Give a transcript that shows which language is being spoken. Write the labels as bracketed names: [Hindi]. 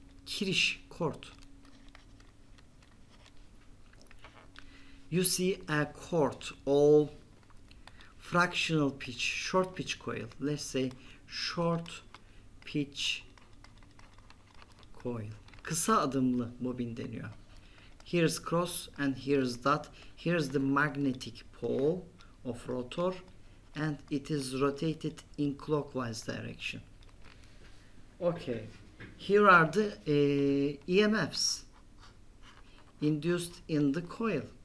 [Turkish] Kiriş cord. [English] You see a cord, all fractional pitch, short pitch coil. Let's say short pitch coil. [Turkish] Kısa adımlı bobin deniyor. [English] Here's cross and here's dot. Here's the magnetic pole of rotor, and it is rotated in clockwise direction. Okay, here are the EMFs induced in the coil.